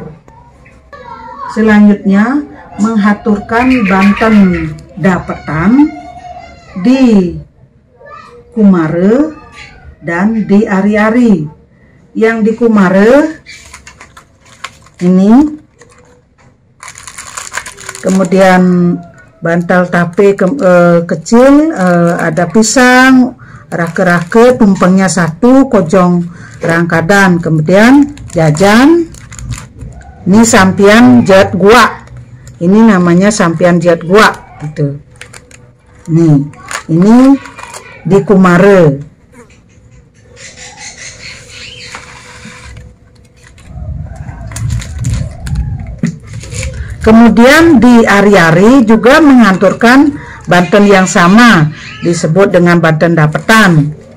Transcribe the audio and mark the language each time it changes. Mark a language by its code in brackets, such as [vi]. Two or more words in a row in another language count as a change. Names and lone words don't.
[id] Selanjutnya mengaturkan banten dapetan di kumare dan di ari-ari. Yang di kumare ini, kemudian bantal tape kecil, ada pisang, rake-rake, tumpengnya 1, kojong rangkadan, kemudian jajan. Ini sampian jat gua, ini namanya sampian jat gua gitu. Nih, ini di kumare. Kemudian di ari-ari juga mengaturkan banten yang sama, disebut dengan banten dapetan.